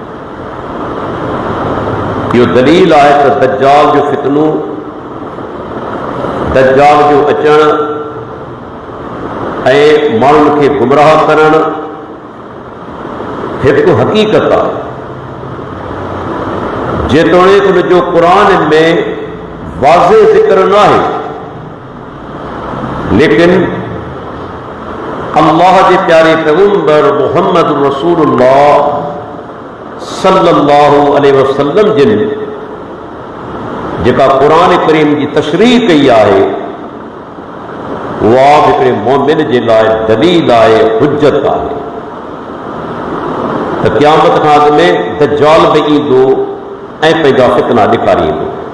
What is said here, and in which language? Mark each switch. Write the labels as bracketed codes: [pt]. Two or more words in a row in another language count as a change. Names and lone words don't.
[sd] इहो दलील आहे त दज्जाल जो फितनो दज्जाल जो अचण ऐं माण्हुनि खे गुमराह करण हिकु हक़ीक़त आहे जेतोणीकि उन जो क़ुरान में वाज़े ज़िक्र न आहे लेकिन अल्लाह जे प्यारे पैगंबर मुहम्मद [ar] رسول الله صلى الله عليه وسلم [sd] जिन जेका क़ुरान करीम जी तशरीह कई आहे उहा हिकिड़े मोमिन जे लाइ दलील आहे, हुज्जत आहे त क़यामत खां अॻु में दज्जाल बि ईंदो ऐं पंहिंजा फितना ॾेखारींदो।